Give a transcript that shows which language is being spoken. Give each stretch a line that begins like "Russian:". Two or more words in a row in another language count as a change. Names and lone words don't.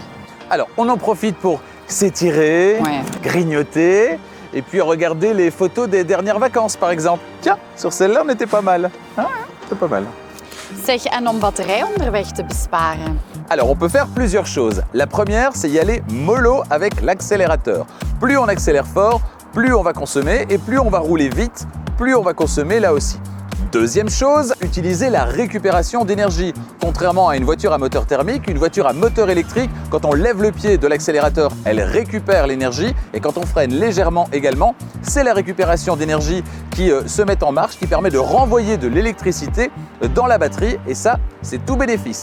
French: Alors, on en profite pour s'étirer, grignoter et puis regarder les photos des dernières vacances par exemple. Tiens, sur celle-là on était pas mal. Ah, c'est pas mal.
Dutch: Zeg, en om batterij onderweg te besparen?
French: Alors, on peut faire plusieurs choses. La première, c'est y aller mollo avec l'accélérateur. Plus on accélère fort, plus on va consommer et plus on va rouler vite, plus on va consommer là aussi. Deuxième chose, utilisez la récupération d'énergie. Contrairement à une voiture à moteur thermique, une voiture à moteur électrique, quand on lève le pied de l'accélérateur, elle récupère l'énergie et quand on freine légèrement également, c'est la récupération d'énergie qui se met en marche, qui permet de renvoyer de l'électricité dans la batterie et ça, c'est tout bénéfice.